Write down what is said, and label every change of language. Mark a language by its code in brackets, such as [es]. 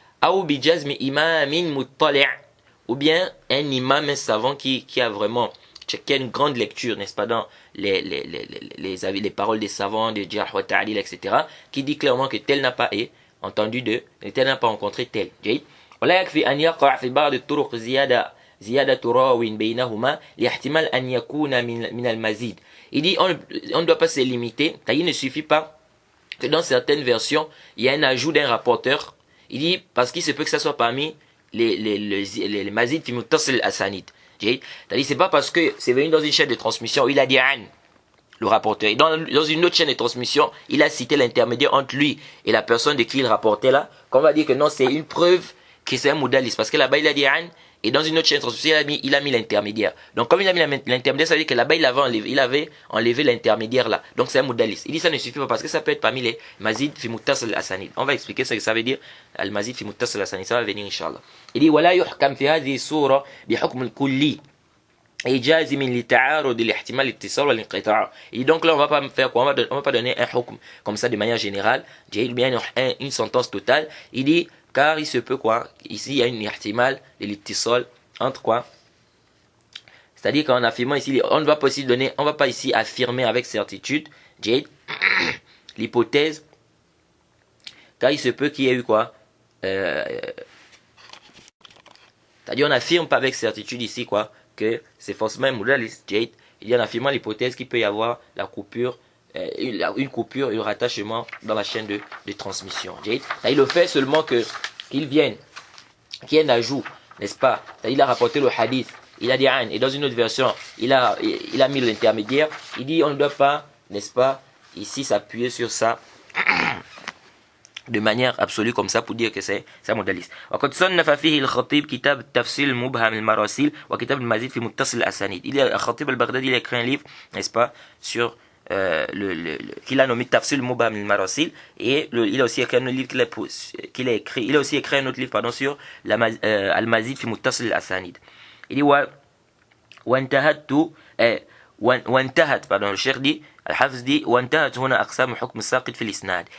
[fr] Ou bien un imam, un savant qui a vraiment qui a une grande lecture, n'est-ce pas, dans les paroles des savants, de Jarh wa Ta'dil, etc., qui dit clairement que tel n'a pas entendu tel n'a pas rencontré tel. [ar] ولا يكفي أن يقع في بعض الطرق زيادة راو بينهما لاحتمال أن يكون من المزيد. [fr] Il dit on ne doit pas se limiter, il ne suffit pas que dans certaines versions il y a un ajout d'un rapporteur. Il dit parce qu'il se peut que ça soit parmi les mazid fi muttasil al-asanid. C'est-à-dire c'est pas parce que c'est venu dans une chaîne de transmission où il a dit an, le rapporteur, et dans une autre chaîne de transmission il a cité l'intermédiaire entre lui et la personne de qui il rapportait là, qu'on va dire que non, c'est une preuve que c'est un moudalis, parce que là-bas il a dit an, et dans une autre chaîne de transmission il a mis l'intermédiaire. Donc comme il a mis l'intermédiaire, ça veut dire que là-bas il avait enlevé l'intermédiaire là, donc c'est un moudalis. Il dit ça ne suffit pas parce que ça peut être parmi les mazid fi muttasil al-asanid. On va expliquer ce que ça veut dire al-mazid fi muttasil al-asanid, ça va venir inchallah. Il dit [ar] ولا يحكم في هذه الصورة بحكم الكلي et جازم لتعارض الاحتمال الاتصال والانقطاع. [fr] Et donc là on va pas faire quoi, on va pas donner un hukm comme ça de manière générale, bien une sentence totale. Il dit car il se peut quoi, ici il y a une ihtimal de l'ittisal entre quoi, c'est-à-dire qu'en affirmant ici on ne va pas ici donner, on va pas ici affirmer avec certitude l'hypothèse, car il se peut qu'il y ait eu quoi, c'est-à-dire on n'affirme pas avec certitude ici quoi que c'est forcément un modèle. Il y a en affirmant l'hypothèse qu'il peut y avoir la coupure, une coupure et un rattachement dans la chaîne de transmission. Il le fait seulement qu'il vienne, qu'il y ait un ajout, n'est-ce pas? Il a rapporté le hadith, il a dit an, et dans une autre version il a mis l'intermédiaire. Il dit on ne doit pas, n'est-ce pas, ici s'appuyer sur ça de manière absolue comme ça pour dire que c'est un modaliste. [ar] وقد صنف فيه الخطيب كتاب تفصيل المبهم المراسيل وكتاب المزيد في متصل الأسانيد. [fr] Il y a Khatib al-Baghdadi, il a écrit un livre, n'est-ce pas, sur qu'il a nommé Tafsil al-Mubham al-Marasil, et il a aussi écrit un autre livre qu'il a écrit, il a aussi écrit un autre livre pardon sur al-Mazid fi Muttasil al-Asanid. Il dit [ar] وانتهت [fr] pardon, le cheikh dit al-Hafiz dit [ar] وانتهت هنا أقسام حكم الساقط في الإسناد.